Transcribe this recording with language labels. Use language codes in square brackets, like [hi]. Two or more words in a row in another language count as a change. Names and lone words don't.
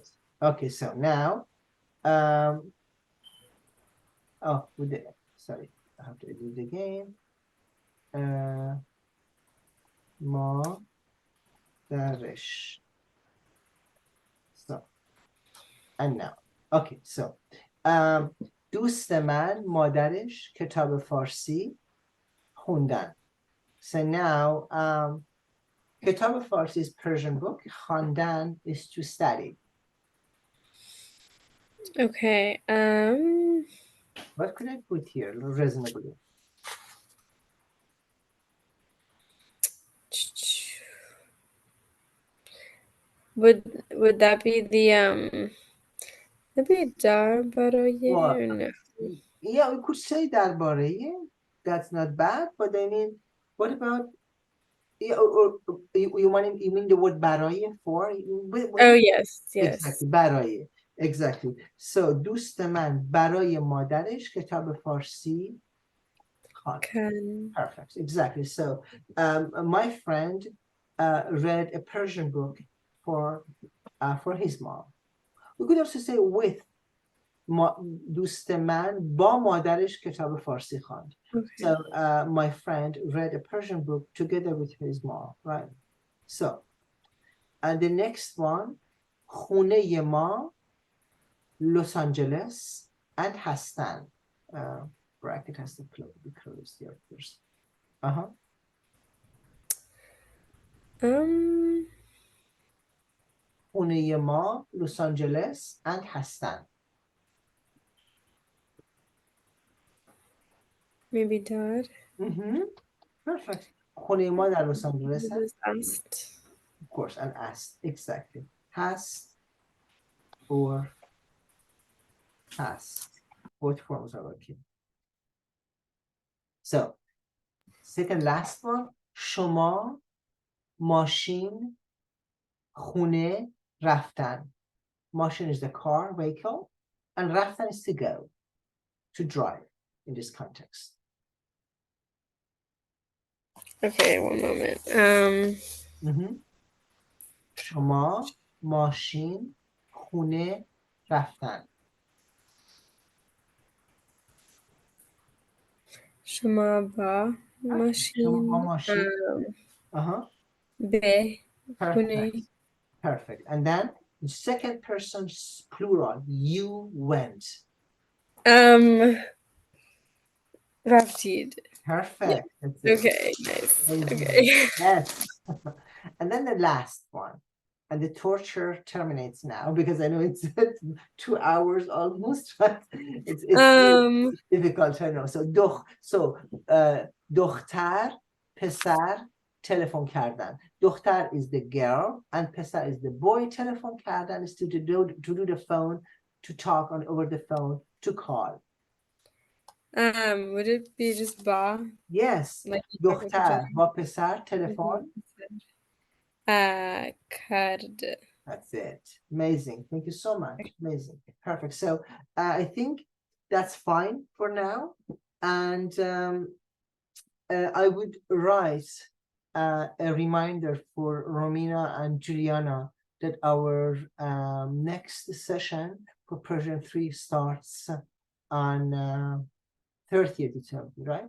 [en] Okay, so now, sorry, I have to edit it again. [fa] مادرش. [en] So, and now, okay, so, [fa] دوست من مادرش کتاب فارسی خوندن. [en] So now, [fa] کتاب فارسی [en] is Persian book. خواندن is to study. Okay. What could I put here? Reasonably. Would that be the maybe [fa] در برای [en] or no? Yeah, we could say درباره. That's not bad, but I mean, what about you mean the word baraye for? Oh yes, yes. Exactly, baraye. Exactly. [fa] So دوست من برای مادرش کتاب فارسی خواند. [en] Perfect. Exactly. So my friend read a Persian book for his mom. We could also say with [fa] دوست من با مادرش کتاب فارسی خواند. [en] Okay. So my friend read a Persian book together with his mom, right? So, and the next one, [fa] خونه ما لس آنجلس and هستن. [en] Bracket has to be closed here first. [fa] خونه ما لس آنجلس and هستن. [en] Maybe dar. [fa] Perfect. خونه ما در لس آنجلس [en] Asked. Of course, and asked. Exactly. Has or past. Both forms are working. So, second last one, [fa] شما ماشین خونه رفتن. [en] Machine is the car, vehicle, and raftam is to go, to drive in this context. Okay, one moment. [fa] شما ماشین خونه رفتن. شما با شما با ماشین ماشین به خونه. [en] perfect. Perfect. And then the second person plural, you went. [fa] رفتید. [en] Perfect. That's it. Okay, nice. Amazing. Okay. Yes. And then the last one. And the torture terminates now because I know it's 2 hours almost, but it's difficult. I know. So [fa] دختر پسر تلفن کردن. [en] دختر is the girl and پسر is the boy. [fa] تلفن کردن [en] is to do the phone, to talk on over the phone, to call. Would it be just با? Yes. Like [fa] دختر با پسر تلفن. کرد. [en] That's it. Amazing. Thank you so much. Amazing. Perfect. So I think that's fine for now. And I would write a reminder for Romina and Juliana that our next session for Persian 3 starts on 30th December, right?